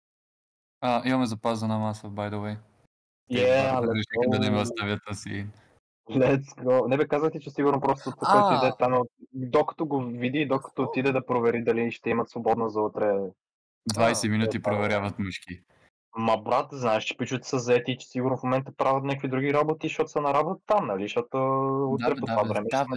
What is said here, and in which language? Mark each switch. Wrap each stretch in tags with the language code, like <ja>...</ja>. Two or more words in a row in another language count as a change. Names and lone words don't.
<bg>Имаме запазена маса,</bg> <en>by the way.</en> <bg>Решиха да не ме оставят на си.</bg> <en>Let's go.</en> <bg>Не бе, казах ти, че сигурно просто това, който иде там, докато го види, докато отиде да провери дали ще имат свободно за утре. 20 минути проверяват мъжки. Ма брат, знаеш, че пичовете са заети и че сигурно в момента правят някакви други работи, защото са на работа там, нали? Защото утре по това време ще</bg>